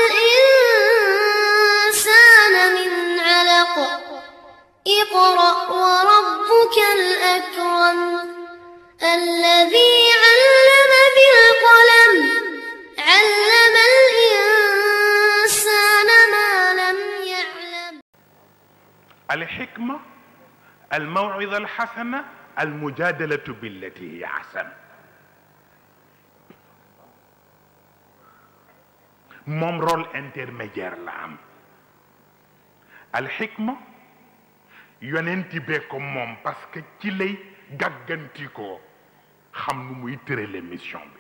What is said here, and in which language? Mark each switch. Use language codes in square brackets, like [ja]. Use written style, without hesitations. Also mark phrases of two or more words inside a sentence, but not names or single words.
[ar] الإنسان من علق اقرأ وربك الأكرم الذي علم بالقلم علم الإنسان ما لم يعلم. الحكمة الموعظة الحسنة المجادلة بالتي هي أحسن. [wo] moom [fr] rôle intermédiaire [wo] la am. alxikma yonenti bee ko moom [fr] parce que [wo] ci lay gàgganti ko xam nu muy tërale mission bi.